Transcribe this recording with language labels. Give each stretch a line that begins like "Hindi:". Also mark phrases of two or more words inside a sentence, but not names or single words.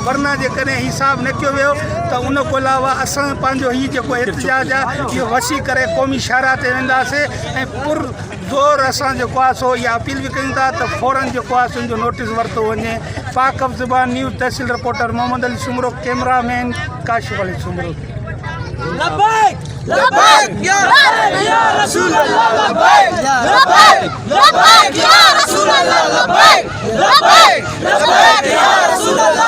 Sindhi: वरना जेकॾहिं हीउ साफ़ न कयो वियो त उन खां अलावा असां पंहिंजो हीउ जेको एहतजाज आहे इहो वसी करे क़ौमी शाहराह ते वेंदासीं ऐं पुरज़ोर असां जेको आहे सो इहा अपील बि कयूं था त फौरन जेको आहे सो इनजो नोटिस वरितो वञे। पाक ज़बान न्यूज़ तहसील रिपोर्टर मोहम्मद अली सुमरो, कैमरामैन काशिफ अली सुमरो।
Arabic: لبيك لبيك يا رسول الله لبيك لبيك لبيك يا رسول الله لبيك لبيك لبيك يا رسول